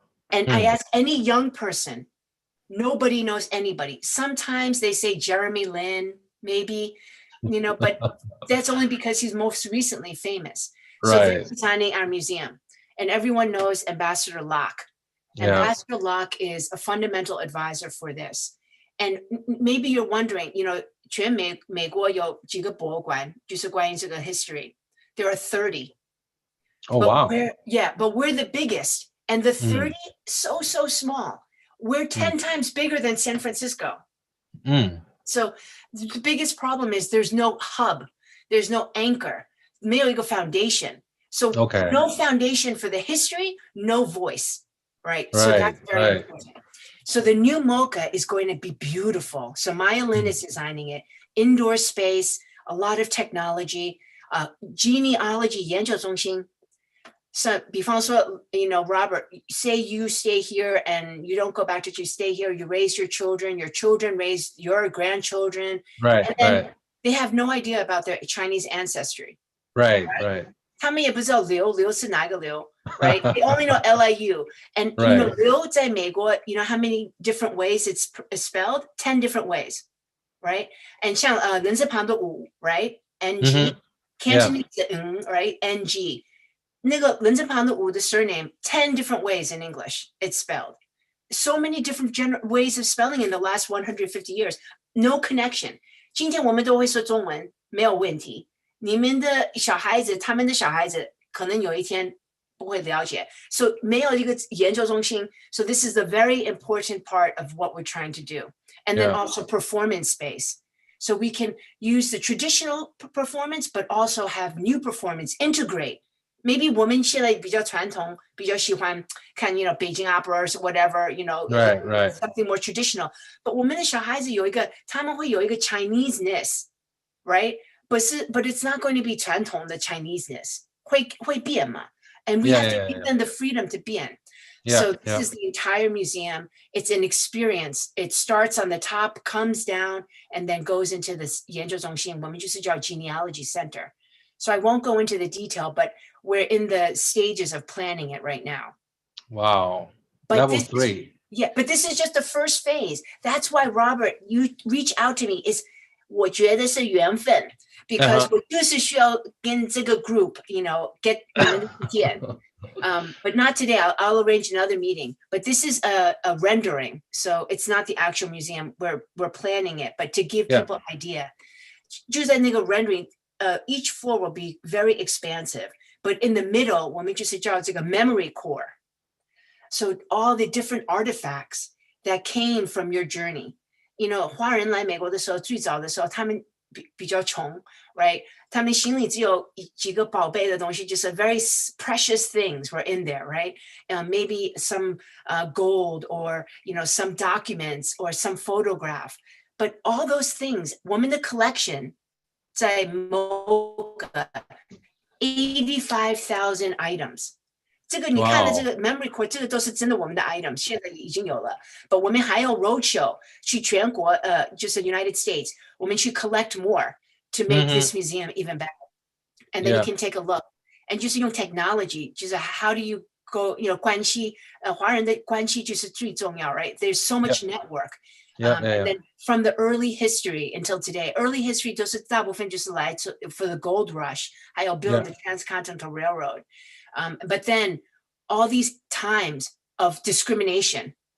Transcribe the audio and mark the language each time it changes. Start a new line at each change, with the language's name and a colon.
English: And I ask any young person, nobody knows anybody. Sometimes they say Jeremy Lin, maybe, you know, but that's only because he's most recently famous. So they're designing our museum. And everyone knows Ambassador Locke. Ambassador Locke is a fundamental advisor for this. And maybe you're wondering, you know,
Chinese: 全美国有几个博物馆就是关于这个
English: history. There are 30. Oh, wow. But we're the biggest. And the 30, so small. We're 10 times bigger than San Francisco. So the biggest problem is there's no hub. There's no anchor.
Chinese: 没有一个 foundation.
English: So no foundation for the history, no voice, right? So that's very important. So the new MoCA is going to be beautiful. So Maya Lin is designing it. Indoor space, a lot of technology, genealogy
Chinese: 研究中心.
English: So
Chinese: 比方说,
English: you know, Robert, say you stay here and you don't go back to, you stay here, you raise your children raise your grandchildren. And then they have no idea about their Chinese ancestry. Right.
Chinese: 他们也不知道刘是哪个刘, right?
English: They only know LIU. And you know,
Chinese: 刘在美国,
English: you know how many different ways it's spelled? 10 different ways, right?
Chinese: And 像人字旁的武, right?
English: NG. Cantonese, right? NG.
Chinese: 那个人字旁的武的
English: surname, 10 different ways in English it's spelled. so many different ways of spelling in the last 150 years. No connection.
Chinese: 今天我们都会说中文，没有问题。你们的小孩子，他们的小孩子可能有一天不会了解。 So 没有一个研究中心。
English: So this is the very important part of what we're trying to do. And then also performance space. So we can use the traditional performance, but also have new performance, integrate.
Chinese: Maybe 我们现在比较传统，比较喜欢看
English: Beijing operas or whatever, Right. something more traditional.
Chinese: But 我们的小孩子他们会有一个 Chineseness, right?
English: But it's not going to be
Chinese: 传统的
English: Chineseness.
Chinese: 会变嘛?
English: And we have to give them the freedom to 变. So this is the entire museum. It's an experience. It starts on the top, comes down, and then goes into this
Chinese: 研究中心，我们就是叫
English: genealogy center. So I won't go into the detail, but we're in the stages of planning it right now. Wow. But Level 3. But this is just the first phase. That's why, Robert, you reach out to me is
Chinese: 我觉得是缘分
English: because
Chinese: 我就是需要跟这个
English: group, get
Chinese: 你们的意见.
English: But not today. I'll arrange another meeting. But this is a rendering, so it's not the actual museum. We're planning it, but to give people an idea.
Chinese: 就在那个
English: rendering, each floor will be very expansive, but in the middle,
Chinese: 我们就是叫这个
English: memory core. So all the different artifacts that came from your journey.
Chinese: 华人来美国的时候，最早的时候，他们比较穷 right? 他们心里只有几个宝贝的东西，就是
English: very precious things were in there,
Chinese: right?
English: Maybe some gold or, some documents or some photograph. But all those things,
Chinese: 我们的
English: collection
Chinese: 在某个
English: 85,000 items.
Chinese: 这个你看的这个 memory core, 这个都是真的我们的 items, 现在已经有了。
English: But
Chinese: 我们还有
English: roadshow
Chinese: 去全国，就是
English: United States,
Chinese: 我们去
English: collect more to make this museum even better. And then you can take a look.
Chinese: And 就是用 technology, 就是
English: how do you go,
Chinese: 关系，华人的关系就是最重要, right?
English: There's so much network. And then from the early history until today, early history
Chinese: 都是大部分就是来自
English: for the gold rush,
Chinese: 还有
English: build the transcontinental railroad. But then all these times of discrimination.